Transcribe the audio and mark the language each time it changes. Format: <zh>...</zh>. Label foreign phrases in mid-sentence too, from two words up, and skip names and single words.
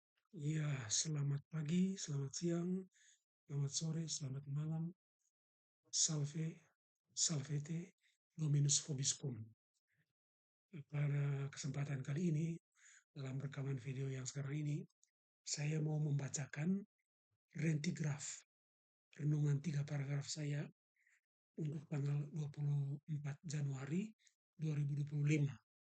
<id>Iya, selamat pagi, selamat siang, selamat sore, selamat malam.</id> <la>Salve, salvete, Dominus vobiscum.</la> <id>Pada kesempatan kali ini, dalam rekaman video yang sekarang ini, saya mau membacakan rentigraf, renungan 3 paragraf saya untuk tanggal 24 Januari 2025.</id>